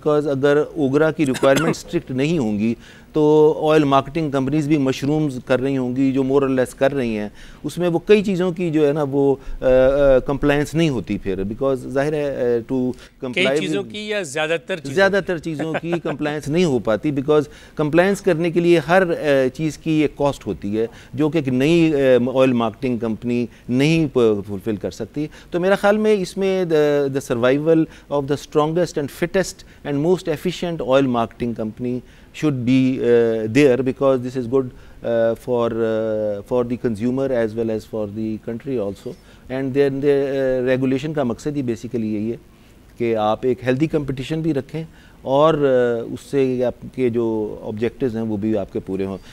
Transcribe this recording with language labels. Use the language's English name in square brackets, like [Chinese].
[Urdu] Because اگر اوگرا کی requirement strict نہیں ہوں گی تو آئل مارکیٹنگ کمپنیز بھی مشرومز کر رہی ہوں گی جو [English] more or less [Urdu] کر رہی ہیں، اس میں وہ کئی چیزوں کی جو ہے نا وہ کمپلائنس نہیں ہوتی پھر، بیکاز ظاہر ہے [English] to comply [Urdu] چیزوں کی یا زیادہ تر چیزوں کی کمپلائنس نہیں ہو پاتی، بیکاز کمپلائنس کرنے کے لیے ہر چیز کی ایک کاسٹ ہوتی ہے جو کہ ایک نئی آئل مارکیٹنگ کمپنی نہیں فلفل کر سکتی. تو میرا خیال میں اس میں [English] The survival of the strongest and fittest and most efficient oil marketing company should be there, because this is good for the consumer as well as for the country also. And then the regulation [Urdu] کا مقصد ہی basically یہی ہے کہ آپ ایک healthy competition بھی رکھیں اور اس سے آپ کے جو آبجیکٹیوز ہیں وہ بھی آپ کے پورے ہوں.